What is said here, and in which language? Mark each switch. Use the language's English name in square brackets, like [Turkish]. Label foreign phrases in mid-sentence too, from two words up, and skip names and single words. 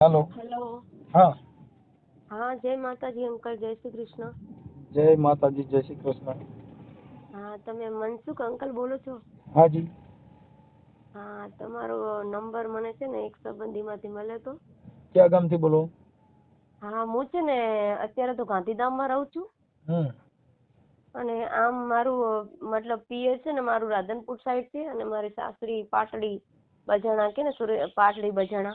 [Hindi] हेलो। हेलो। हाँ। हाँ, जय माताजी अंकल, जय श्री કૃષ્ણ। जय माताजी, जय श्री कृष्ण। [Gujarati] હા, તમે મનસુખ અંકલ બોલો છો? [Hindi] हाँ जी। [Gujarati] હા, તમારો નંબર મને છે ને એક સંબંધીમાંથી મળ્યો હતો. ક્યાં ગામથી બોલો? હા, હું છે ને અત્યારે તો ગાંધીધામમાં રહું છું હમ અને આમ મારું મતલબ પિયર છે ને મારું રાધનપુર સાઈડ છે અને મારી સાસરી પાટડી બજાણા કે ને પાટડી બજાણા.